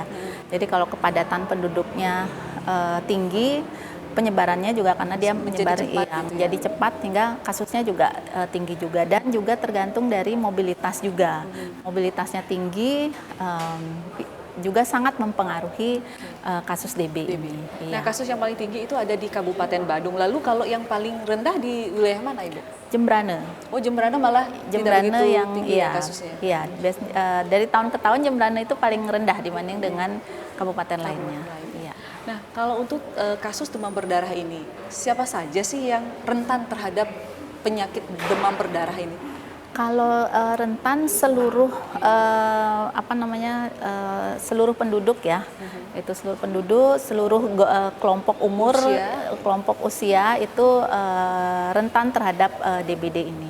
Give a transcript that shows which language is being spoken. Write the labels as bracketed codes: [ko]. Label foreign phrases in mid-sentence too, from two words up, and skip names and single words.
[id] Jadi kalau kepadatan penduduknya tinggi, penyebarannya juga karena dia menjadi cepat hingga kasusnya juga tinggi juga, dan juga tergantung dari mobilitas juga. Mobilitasnya tinggi juga sangat mempengaruhi kasus DB ini. Nah, kasus yang paling tinggi itu ada di Kabupaten Badung. Lalu kalau yang paling rendah di wilayah mana, Ibu? Jembrane. Oh, Jembrane malah Jembrane tidak yang tinggi ya kasusnya. Iya, dari tahun ke tahun Jembrane itu paling rendah dibanding dengan kabupaten lainnya. Iya. Nah, kalau untuk kasus demam berdarah ini, siapa saja sih yang rentan terhadap penyakit demam berdarah ini? Kalau rentan seluruh seluruh penduduk ya, itu seluruh penduduk, seluruh kelompok umur, kelompok usia itu rentan terhadap DBD ini.